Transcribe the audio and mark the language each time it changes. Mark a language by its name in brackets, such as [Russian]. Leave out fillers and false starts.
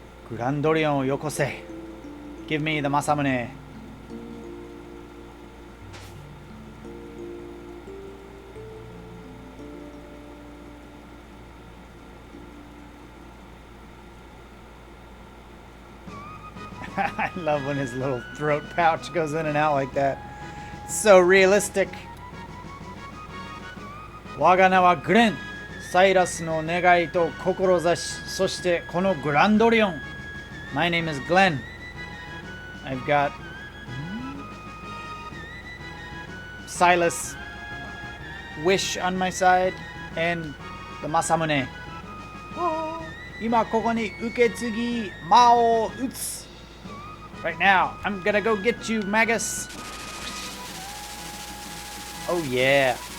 [Japanese] Grandorion をよこせ [English] Give me the Masamune I love when his little throat pouch goes in and out like that. It's so realistic. [Japanese] 我が名はグレン。サイラスの願いと志、そしてこのグランドリオン。 [English] My name is Glenn. I've got Silas Wish on my side and the Masamune. [Japanese] 今ここに受け継ぎ魔を打つ。 [English] Right now, I'm gonna go get you, Magus. Oh yeah.